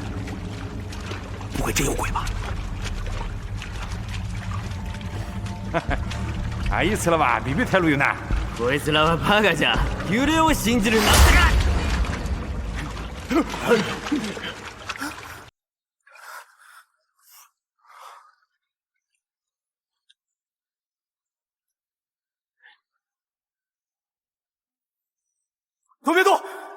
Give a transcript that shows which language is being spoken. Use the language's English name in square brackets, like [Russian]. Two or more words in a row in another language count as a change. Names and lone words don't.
[Chinese] 不会真有鬼吧？ [Japanese] あいつらはビビってるよな。こいつらはバカじゃ。幽霊を信じるなんて [Chinese] 都别动！